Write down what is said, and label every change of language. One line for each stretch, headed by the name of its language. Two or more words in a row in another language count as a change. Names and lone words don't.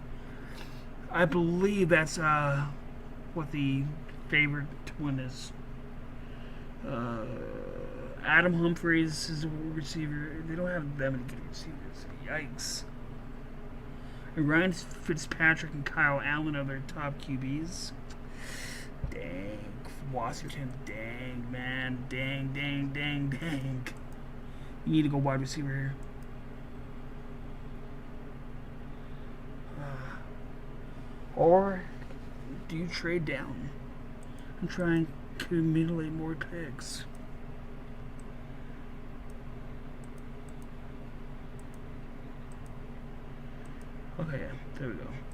English: I believe that's what the favorite to win is. Adam Humphries is a receiver. They don't have that many good receivers. Yikes. Ryan Fitzpatrick and Kyle Allen are their top QBs. Dang. Washington. Dang, man. Dang, dang, dang, dang. You need to go wide receiver here. Or do you trade down and try and accumulate more picks? Okay, yeah, there we go.